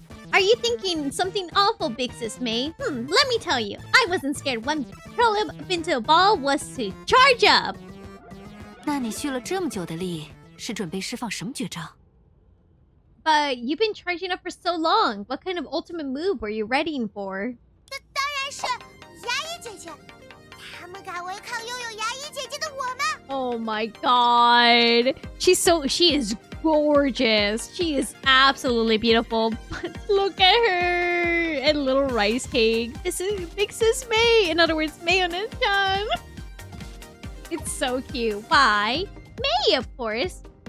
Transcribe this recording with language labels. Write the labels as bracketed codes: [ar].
[en] Are you thinking something awful, Big Sis May? Let me tell you. I wasn't scared when curl up into a ball was to charge up. [zh] 那你蓄了这么久的力，是准备释放什么绝招？ [en] But you've been charging up for so long. What kind of ultimate move were you readying for? [zh] 当然是牙医姐姐，他们敢违抗拥有牙医姐姐的我吗？ [en] Oh my god. She is gorgeous. She is absolutely beautiful. But look at her. And little rice cake. This is Big Sis May. In other words, Mayonnaise-chan. It's so cute. Why? May, of course.